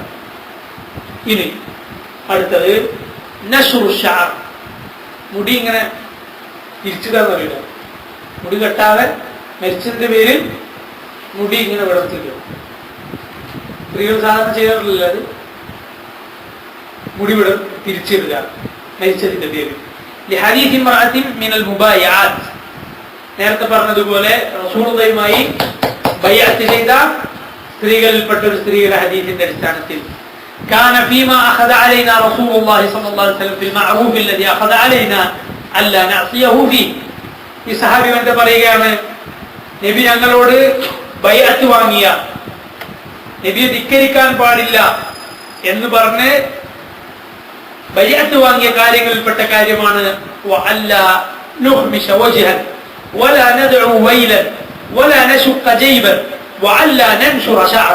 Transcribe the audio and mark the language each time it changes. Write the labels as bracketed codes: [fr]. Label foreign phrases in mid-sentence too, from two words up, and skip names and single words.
[ml] ഇനി അടുത്തത് [ar] نشر الشعر, [ml] മുടി ഇങ്ങനെ തിരിച്ചിടാന്ന് പറയില്ല, മുടി കെട്ടാതെ മരിച്ചതിന്റെ പേരിൽ മുടി ഇങ്ങനെ വിടർത്തില്ല. സ്ത്രീകൾ സാധാരണ ചെയ്യാറില്ല അത്, മുടി തിരിച്ചിടുക മരിച്ചതിന്റെ പേരിൽ. [ar] لحديث امرأة من المبايعات, [ml] നേരത്തെ പറഞ്ഞതുപോലെ റസൂലുള്ളാഹിയുമായി ബൈഅത്ത് ചെയ്ത സ്ത്രീകളിൽപ്പെട്ട ഒരു സ്ത്രീയുടെ ഹദീസിന്റെ അടിസ്ഥാനത്തിൽ [ar] كان فيما أخذ علينا رسول الله صلى الله عليه وسلم في المعروف الذي أخذ علينا ألا نعصيه فيه. [ml] ഈ സഹാബി വന്നിട്ട് പറയുകയാണ്, നബി ഞങ്ങളോട് ബൈഅത്ത് വാങ്ങിയ, നബിയെ ധിക്കരിക്കാൻ പാടില്ല എന്ന് പറഞ്ഞ് ബൈഅത്ത് വാങ്ങിയ കാര്യങ്ങളിൽപ്പെട്ട കാര്യമാണ് [ar] وألا نخمش وجها ولا ندعو ويلا ولا نشق جيبا وألا ننشر شعرا.